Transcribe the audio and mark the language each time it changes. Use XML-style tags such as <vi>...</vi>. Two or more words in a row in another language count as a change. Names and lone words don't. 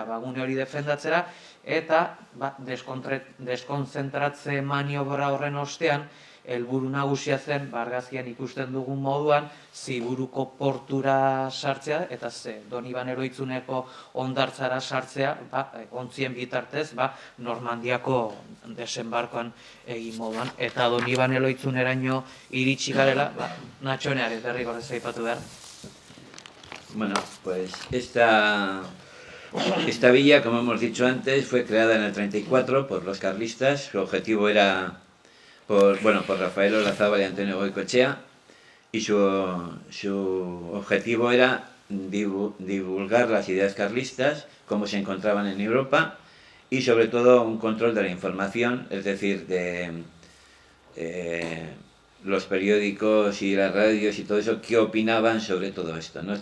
<eu>gune hori defendatzera, eta deskonzentratze maniobra horren ostean helburu nagusia zen, argazkian ikusten dugun moduan, Ziburuko portura sartzea, eta Doniban Eroitzuneko hondartzara sartzea, ontzien bitartez, Normandiako desembarkoan egin moduan, eta Doniban Eroitzuneraino iritsi garela, Natxoneare derrigorrez aipatu behar.</eu> <es>Bueno, pues esta villa, como hemos dicho antes, fue creada en el 34 por los carlistas. Su objetivo era por Rafael Olazábal y Antonio Goicoechea, y su objetivo era divulgar las ideas carlistas, cómo se encontraban en Europa, y sobre todo un control de la información, es decir, de los periódicos y las radios y todo eso, qué opinaban sobre todo esto, ¿no?</es>